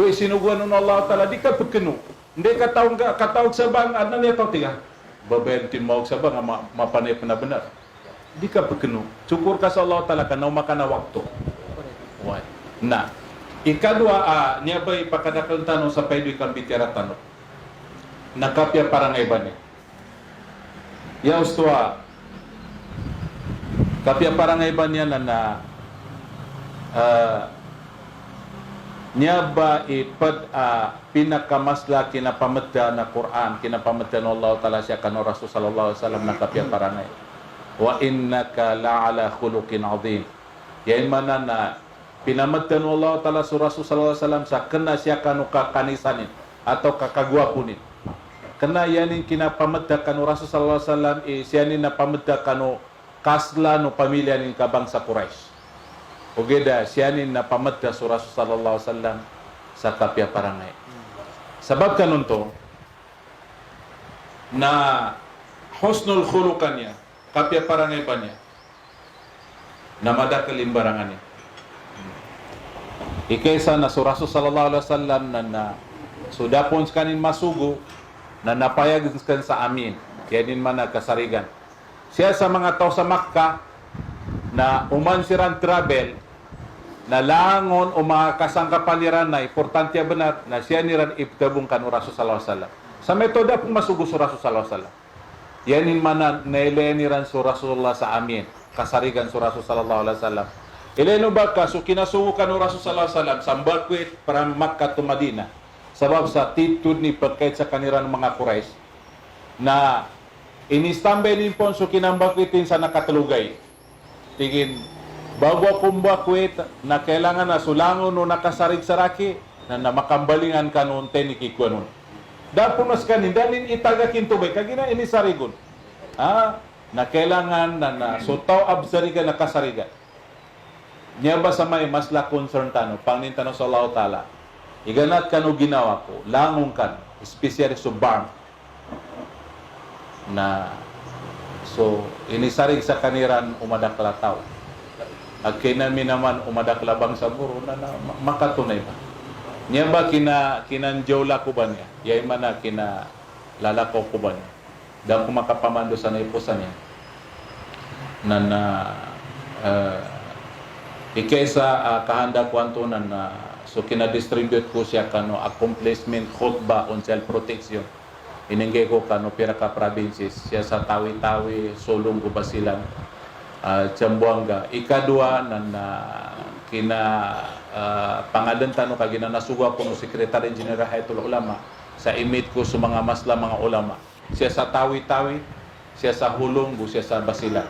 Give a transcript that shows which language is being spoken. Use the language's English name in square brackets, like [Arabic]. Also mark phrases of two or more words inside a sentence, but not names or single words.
[Maguindanaon] isinuguan ng [Arabic] الله تعالى [Maguindanaon] di ka pagkano hindi katawag sa bang ano niya tao tiga babentin mo sa bang mapanay na benar di ka pagkano syukur ka sa [Arabic] الله تعالى [Maguindanaon] kanaw makana waktu na ikadua niya ba ipakadakal tanong sa pwede kang bitira tanong nakapya parang iban ya ustua kapya parang iban niya na niya ba ipad pinakamasla kinapamadda na Quran kinapamadda ng [Arabic] الله تعالى [Maguindanaon] siya kano [Arabic] رسول صلى الله عليه وسلم [Maguindanaon] nakapya parang [Arabic] وإنك لعلى خلق عظيم [Maguindanaon] yan mana na pinamadda ng [Arabic] الله تعالى [Maguindanaon] sa [Arabic] رسول صلى الله عليه وسلم [Maguindanaon] sa kena siya kano kakanisanin atau kakagwapunin kena yanin kinapamadda kanu [Arabic] رسول صلى الله عليه وسلم [Maguindanaon] siyanin na pamadda kanu kasla no pamilya nin kabangsa Quraish. Ugeda siyanin na pamadda sa [Arabic] رسول صلى الله عليه وسلم [Maguindanaon] sa kapya parangay. Sabab kanun to na [Arabic] حسن الخلق [Maguindanaon] niya, kapya parangay pa niya na madakal imbarangan niya. Ikaysa na sa [Arabic] رسول صلى الله عليه وسلم [Maguindanaon] na sudapon kanin masugo na napayagan sa amin yanin man kasarigan siya sa mga tao sa Makkah na umansiran travel na langon o mga kasangkapan na importante benar na siya niran ibtabong kanu [Arabic] رسول صلى الله عليه وسلم [Maguindanaon] sa metoda pong masugo sa [Arabic] رسول صلى الله عليه وسلم [Maguindanaon] yanin man naileniran sa Rasulullah sa amin kasarigan sa Rasul [Arabic] صلى الله عليه وسلم [Maguindanaon] ileno ba kaso kinasugo kanu [Arabic] رسول صلى الله عليه وسلم [Maguindanaon] sambakwit para Makkah to Madinah sabab sa titud ni pagkait sa kaniran mga Quraish na inistambay din po so kinambakwitin sa nakatalugay tigin bago kumbakwit na kailangan na sulangon o nakasarig saraki na makambalingan kanon teniki kuanon dapo mas kanin dalin itagakin tubay kagina inisarigon na kailangan na sutaw absariga nakasariga niya ba sa may mas la concern tano pangnintanong sa [Arabic] الله تعالى [Maguindanaon] iganat kanu ginawa ko, langon kan, espesyal sa barn. Na, so, inisarig sa kaniran umadakla tao. At kinami naman umadakla bang sa buro na makatunay ba? Niya ba kinanjawla ko ba niya? Yay man na kinalalako ko ba niya? Dahil kung makapamando sa naipusan niya. Ikesa kahanda kwanto na so kina-distribute ko siya kano accomplishment khutbah on self-protection. Inengge ko kano pira ka provinces siya sa Tawi-Tawi, Sulong, Basilan, Zamboanga. Ikadua na kina pangalan tano kagina nasuga ko no [English] Secretary General [Maguindanaon] Hayatul Ulama sa imit ko sa mga masla mga ulama. Siya sa Tawi-Tawi, siya sa Hulong, siya sa Basilan.